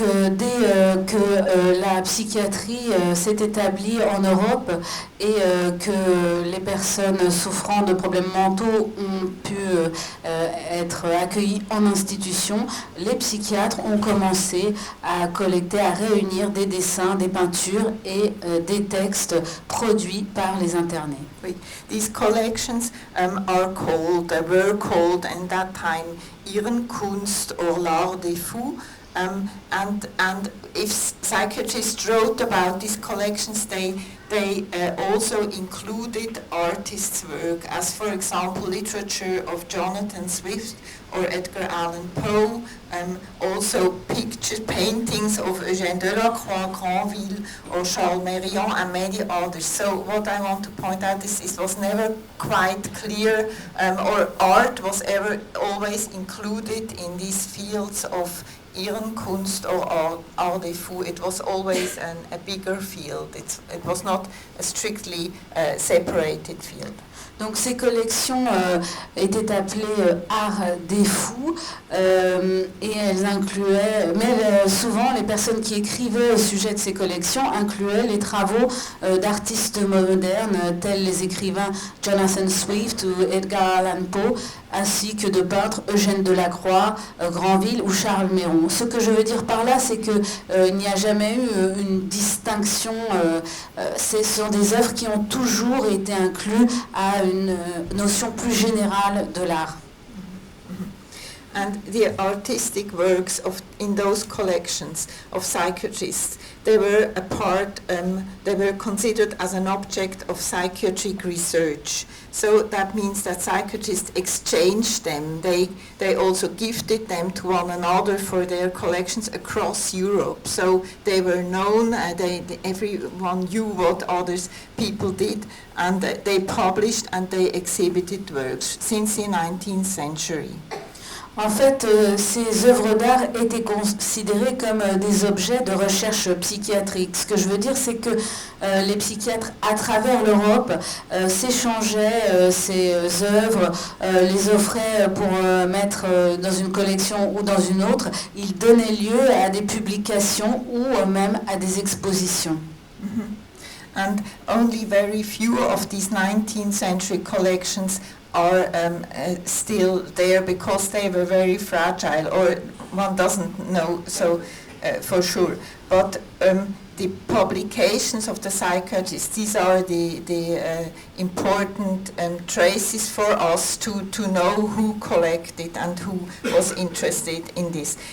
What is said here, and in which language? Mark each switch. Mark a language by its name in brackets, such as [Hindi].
[French] Dès que la psychiatrie s'est établie en Europe et que les personnes souffrant de problèmes mentaux ont pu être accueillies en institution, les psychiatres ont commencé à collecter, à réunir des dessins, des peintures et des textes produits par les internés. Oui. [English] These collections were called in that time Irrenkunst or l'art des fous. And if psychiatrists wrote about these collections, they also included artists' work, as for example literature of Jonathan Swift or Edgar Allan Poe, also paintings of Eugène Delacroix, Granville or Charles Mérion and many others. So what I want to point out is it was never quite clear, or art was ever always included in these fields of Irrenkunst or Art des Fous. It was always a bigger field. It was not a strictly separated field. [French] Donc ces collections étaient appelées Art des Fous et elles incluaient, mais souvent les personnes qui écrivaient au sujet de ces collections incluaient les travaux d'artistes modernes tels les écrivains Jonathan Swift ou Edgar Allan Poe, ainsi que de peintres Eugène Delacroix, Granville ou Charles Mérion. Ce que je veux dire par là, c'est qu'il n'y a jamais eu une distinction. Ce sont des œuvres qui ont toujours été incluses à une notion plus générale de l'art. [English] And the artistic works in those collections of psychiatrists, they were they were considered as an object of psychiatric research. So that means that psychiatrists exchanged them. They also gifted them to one another for their collections across Europe. So they were known, everyone knew what other people did, and they published and they exhibited works since the 19th century. [French] En fait, ces œuvres d'art étaient considérées comme des objets de recherche psychiatrique. Ce que je veux dire, c'est que les psychiatres, à travers l'Europe, s'échangeaient ces œuvres, les offraient pour mettre dans une collection ou dans une autre. Ils donnaient lieu à des publications ou même à des expositions. Mm-hmm. [English] And only very few of these 19th century collections are still there because they were very fragile, or one doesn't know so for sure. But the publications of the psychiatrists, these are the important traces for us to know who collected and who was interested in this.